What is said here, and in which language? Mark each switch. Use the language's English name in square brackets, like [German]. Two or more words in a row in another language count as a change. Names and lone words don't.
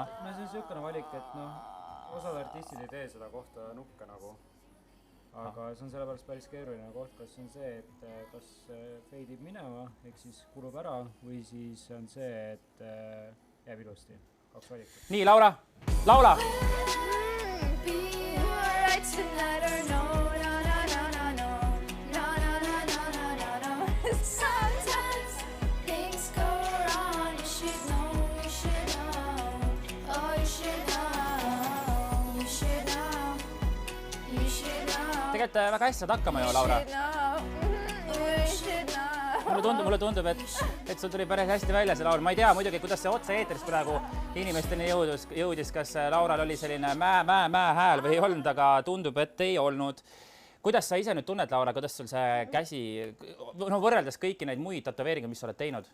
[Estonian] No see on niisugune valik, et osad artistid ei tee seda kohta nukke nagu. Aga see on sellepärast päris keeruline koht, kas on see, et kas feidib minema, ehk siis kulub ära, või siis on see, et jääb ilusti. 2 valikut. Nii, Laura, laula! [English] Be alright tonight or no, no, no, no, no, no, no, no, no, no, no, no, no. Sometimes things go wrong. You should know, you should know. Oh, you should know, you should know, you should know. [Estonian] Tegelikult väga hästi saad hakkama ju, Laura. [English] You should know. [Estonian] Mulle tundub, et sul tuli päris hästi välja see laul. Ma ei tea muidugi, kuidas see otse eetris praegu inimesteni jõudis, kas Laural oli selline mää hääl või ei olnud, aga tundub, et ei olnud. Kuidas sa ise nüüd tunned, Laura, kuidas sul see käsi, võrreldes kõiki neid muid tatoveeringuid, mis sa oled teinud?